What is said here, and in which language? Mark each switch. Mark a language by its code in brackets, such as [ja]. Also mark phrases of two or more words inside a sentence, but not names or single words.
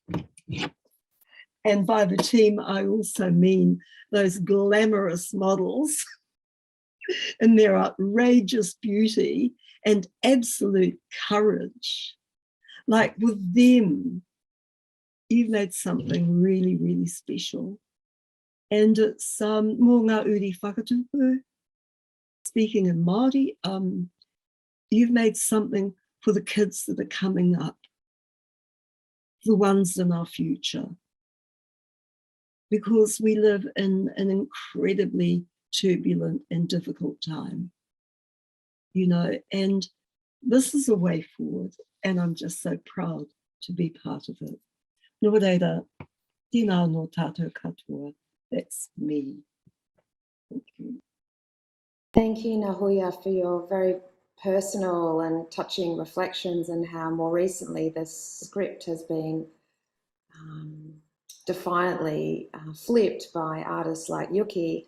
[en] and by the team I also mean those glamorous models and their outrageous beauty and absolute courage. Like with them, you've made something really, really special. And it's [mi] mō ngā uri whakatupu, [en] speaking in Māori, you've made something for the kids that are coming up, the ones in our future. Because we live in an incredibly turbulent and difficult time, you know, and this is a way forward, and I'm just so proud to be part of it. [mi] Nō reira, tēnā no tātou katoa, [en] that's me. Thank you. Thank you, Ngahuia, for your very personal and touching reflections, and how more recently this script has been defiantly flipped by artists like Yuki.